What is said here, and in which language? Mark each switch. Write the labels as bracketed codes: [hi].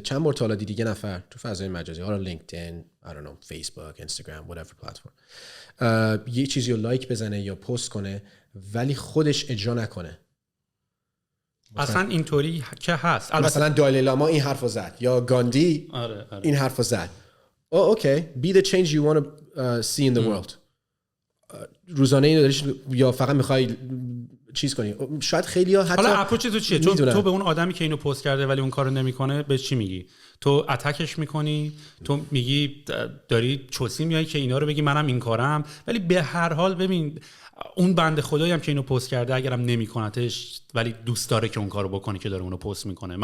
[fa] چند بار تا حالا دیدی یه نفر تو فضای مجازی، حالا لینکدین، [en] I don't know، [fa] فیسبوک، اینستاگرام، [en] whatever platform، [fa] یه چیزی رو لایک بزنه یا پست کنه ولی خودش اجرا نکنه. اصلا اینطوری که هست. مثلا دالای لاما این حرفو زد یا گاندی این حرفو زد. [en] Okay be the change you want to see in the world. [fa] روزانه اینو داریش یا فقط میخوای چیز کنی؟ شاید خیلی‌ها حتی حالا اپروچ تو چیه؟ تو به اون آدمی که اینو پست کرده ولی اون کارو نمیکنه بهش چی میگی؟ تو اتکش میکنی؟ تو میگی داری چوسی میای که اینا رو بگی منم این کارم؟ ولی به هر حال ببین اون بنده خدایی هم که اینو پست کرده اگرم نمیکنتش ولی دوست داره که اون کارو بکنه که داره اونو پست میکنه.